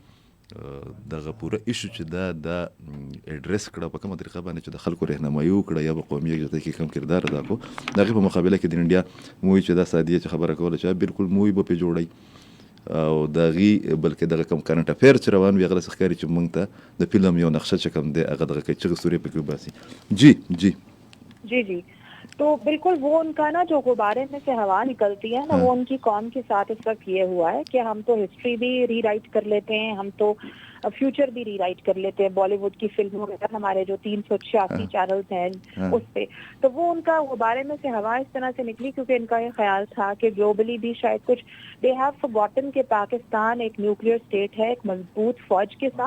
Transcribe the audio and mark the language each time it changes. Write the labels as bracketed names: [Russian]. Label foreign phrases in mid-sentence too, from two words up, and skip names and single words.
[Pashto] دغه پوره ایشو چې دا اډریس کړه په کومه طریقه باندې چې د خلکو رهنمایي وکړه یا به قومي یکجهتۍ کې کم کردار ادا کو د هغې په مقابله کې د انډیا موی چې دا سادیه چې خبره کوله چې بالکل موی به پې جوړی او د هغې بلکې دغه کم [English] current affair [Pashto] چې روان وي هغه داسې ښکاري چې موږ ته د فلم یو نقشه چې کوم دی هغه دغه کوي چغې سورې پکې وباسي. [Urdu] جی جی تو بالکل وہ ان کا نا جو غبارے میں سے ہوا نکلتی ہے نا وہ ان کی قوم کے ساتھ اس وقت یہ ہوا ہے کہ ہم تو ہسٹری بھی ری رائٹ کر لیتے ہیں, ہم تو فیوچر بھی ری رائٹ کر لیتے ہیں بالی ووڈ کی فلموں میں, ہمارے جو 386 چینلز ہیں اس پہ, تو وہ ان کا غبارے میں سے ہوا اس طرح سے نکلی کیونکہ ان کا یہ خیال تھا کہ گلوبلی بھی شاید کچھ [English] they have forgotten [Urdu] کہ پاکستان ایک نیوکلیئر اسٹیٹ ہے ایک مضبوط فوج کے ساتھ.